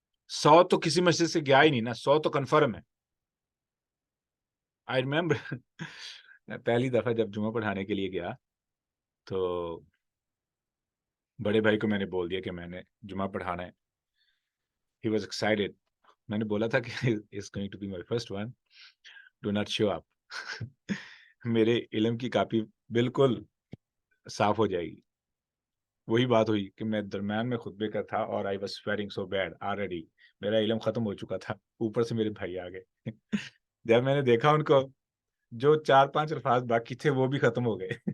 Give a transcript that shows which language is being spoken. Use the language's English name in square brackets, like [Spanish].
[Urdu] 100 تو کسی مسجد سے گیا ہی نہیں نا، 100 تو کنفرم ہے. [English] I remember [Urdu] پہلی دفعہ جب جمعہ پڑھانے کے لیے گیا تو بڑے بھائی کو میں نے بول دیا کہ میں نے جمعہ پڑھانا ہے. [English] He was excited. [Urdu] میں نے بولا تھا کہ [English] it's going to be my first one. Do not show up. [Urdu] میرے علم کی کاپی بالکل صاف ہو جائے گی. وہی بات ہوئی کہ میں درمیان میں خطبے کا تھا اور [English] I was swearing so bad already. [Urdu] میرا علم ختم ہو چکا تھا، اوپر سے میرے بھائی آ گئے. جب میں نے دیکھا ان کو، جو 4-5 الفاظ باقی تھے وہ بھی ختم ہو گئے.